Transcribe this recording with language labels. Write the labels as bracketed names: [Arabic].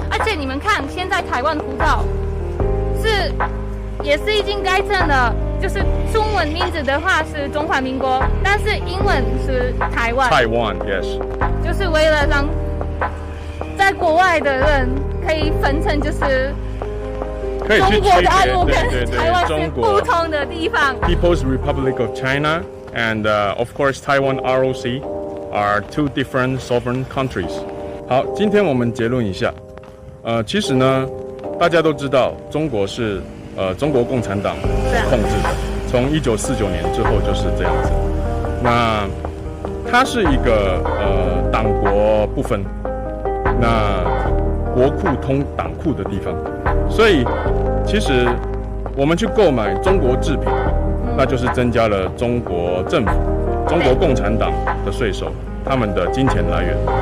[Chinese] 而且你们看，现在台湾护照也是已经改正了，就是中文名字的话是中华民国，但是英文是台湾。台湾 ， [English] yes。 [Chinese] 就是为了让在国外的人可以分成，就是中国大陆跟台湾是不同的地方。 [English] People's Republic of China and of course Taiwan ROC are 2 different sovereign countries. [Chinese] 好，今天我们结论一下。其实呢，大家都知道，中国是中国共产党控制的，从1949年之后就是这样子。那它是一个党国不分，那国库通党库的地方，所以其实我们去购买中国制品，那就是增加了中国政府、中国共产党的税收，他们的金钱来源。